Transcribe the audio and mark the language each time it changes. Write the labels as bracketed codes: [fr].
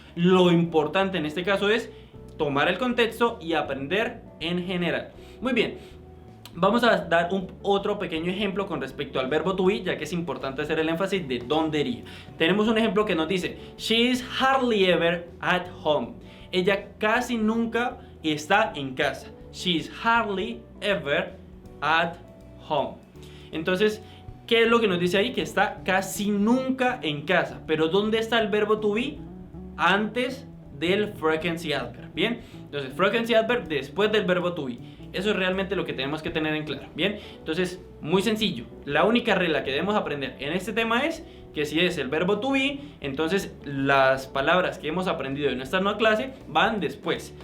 [es] Lo importante en este caso es tomar el contexto y aprender en general. Muy bien. Vamos a dar otro pequeño ejemplo con respecto al verbo to be, ya que es importante hacer el énfasis de dónde iría. Tenemos un ejemplo que nos dice: [en] she is hardly ever at home. [es] Ella casi nunca está en casa. [en] She is hardly ever at home. [es] Entonces, ¿qué es lo que nos dice ahí? Que está casi nunca en casa. Pero ¿dónde está el verbo to be? Antes del frequency adverb. Bien, entonces frequency adverb después del verbo to be. Eso es realmente lo que tenemos que tener en claro. Bien, entonces muy sencillo. La única regla que debemos aprender en este tema es que si es el verbo to be, entonces las palabras que hemos aprendido en esta nueva clase van después.